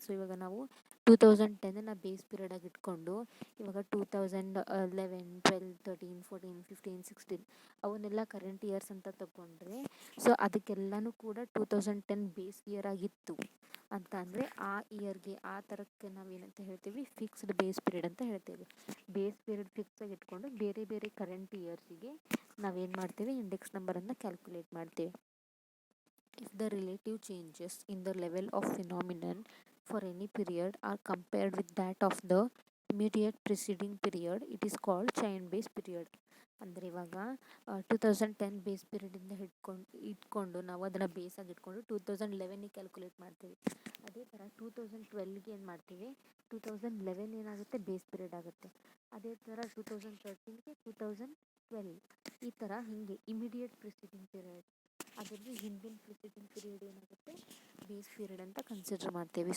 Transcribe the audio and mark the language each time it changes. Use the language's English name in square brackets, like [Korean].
[Kannada] So ಇವಾಗ ನಾವು 2010 base ಪೀರಿಯಡಾಗಿ ಇಟ್ಕೊಂಡು ಇವಾಗ 2011, 12, 13, 14, 15, 16 ಅವನ್ನೆಲ್ಲ ಕರೆಂಟ್ ಇಯರ್ಸ್ ಅಂತ ತಗೊಂಡ್ರೆ, ಸೊ ಅದಕ್ಕೆಲ್ಲನೂ ಕೂಡ 2010 ಬೇಸ್ ಇಯರ್ ಆಗಿತ್ತು ಅಂತ ಅಂದರೆ ಆ ಇಯರ್ಗೆ ಆ ಥರಕ್ಕೆ ನಾವೇನಂತ ಹೇಳ್ತೀವಿ, ಫಿಕ್ಸ್ಡ್ ಬೇಸ್ ಪೀರಿಯಡ್ ಅಂತ ಹೇಳ್ತೇವೆ. ಬೇಸ್ ಪೀರಿಯಡ್ ಫಿಕ್ಸ್ ಆಗಿ ಇಟ್ಕೊಂಡು ಬೇರೆ ಬೇರೆ ಕರೆಂಟ್ ಇಯರ್ಸಿಗೆ ನಾವೇನು ಮಾಡ್ತೇವೆ, ಇಂಡೆಕ್ಸ್ ನಂಬರನ್ನು ಕ್ಯಾಲ್ಕುಲೇಟ್ ಮಾಡ್ತೇವೆ. [English] If the relative changes in the level of phenomenon for any period are compared with that of the immediate preceding period, it is called chain based period. [Kannada] ಅಂದರೆ ಇವಾಗ 2010 ಬೇಸ್ ಪೀರಿಯಡಿಂದ ಇಟ್ಕೊಂಡು ನಾವು ಅದನ್ನು ಬೇಸಾಗಿ ಇಟ್ಕೊಂಡು 2011ಗೆ ಕ್ಯಾಲ್ಕುಲೇಟ್ ಮಾಡ್ತೀವಿ. ಅದೇ ಥರ 2012ಗೆ ಏನು ಮಾಡ್ತೀವಿ, 2011 ಏನಾಗುತ್ತೆ, ಬೇಸ್ ಪೀರಿಯಡ್ ಆಗುತ್ತೆ. ಅದೇ ಥರ 2013ಗೆ 2012, ಈ ಥರ ಹೀಗೆ ಇಮಿಡಿಯೇಟ್ ಪ್ರಿಸಿಡಿಂಗ್ ಪೀರಿಯಡ್, ಅದರಲ್ಲಿ ಹಿಂದಿನ ಪ್ರಿಸಿಡಿಂಗ್ ಪೀರಿಯಡ್ ಏನಾಗುತ್ತೆ, ಬೇಸ್ ಪೀರಿಯಡ್ ಅಂತ ಕನ್ಸಿಡರ್ ಮಾಡ್ತೇವೆ.